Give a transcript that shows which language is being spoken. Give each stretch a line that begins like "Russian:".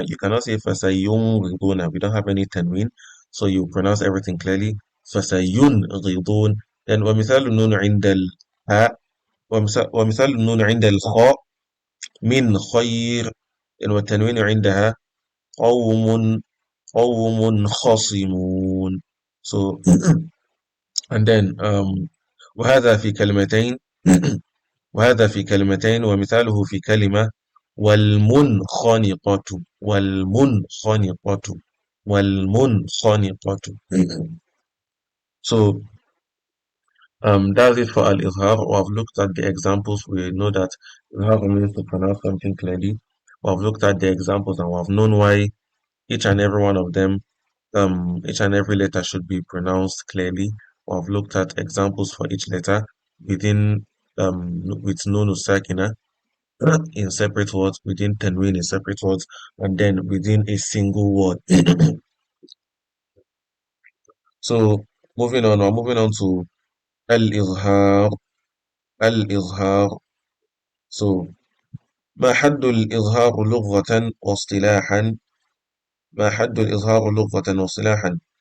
English: You cannot say فسينغضون. We don't have any tanween, so you pronounce everything clearly.
Arabic: فسينغضون. Then ومثال النون عند الهاء ومثال النون عند الخاء من خير. Then والتنوين عندها قوم قوم خصمون.
English: So and then
Arabic: وهذا في كلمتين وهذا في كلمتين ومثاله في كلمة والمنخنقة والمنخنقة والمنخنقة.
English: So that's it for al-izhar. We have looked at the examples. We know that izhar means to pronounce something clearly. We have looked at the examples and we have known why each and every one of them, each and every letter should be pronounced clearly. We have looked at examples for each letter within with nun sakina in separate words, within tanween in separate words, and then within a single word. So we're moving on to al-izhar. Al-izhar.
Arabic: So ما حد الإظهار لغة واصطلاحا ما حد الإظهار لغة واصطلاحا.